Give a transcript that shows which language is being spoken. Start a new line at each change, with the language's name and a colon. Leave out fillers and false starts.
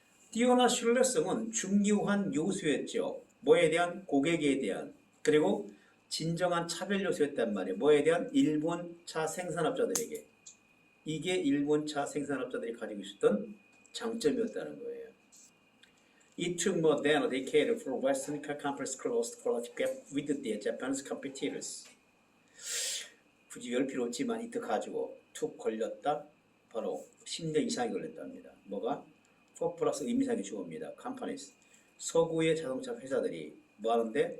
Korean: 뛰어난 신뢰성은 중요한 요소였죠. 뭐에 대한? 고객에 대한. 그리고 진정한 차별 요소였단 말이에요. 뭐에 대한? 일본차 생산업자들에게. 이게 일본차 생산업자들이 가지고 있었던 장점이었다는 거예요.
English: It took more than a decade for Western companies to close the quality gap with their Japanese competitors.
Korean: 굳이 열 필요 없지만 이때 가지고 툭 걸렸다. 바로 10년 이상이 걸렸답니다. 뭐가? 4 플러스 의미상의 주어입니다.
English: companies.
Korean: 서구의 자동차 회사들이 뭐 하는데?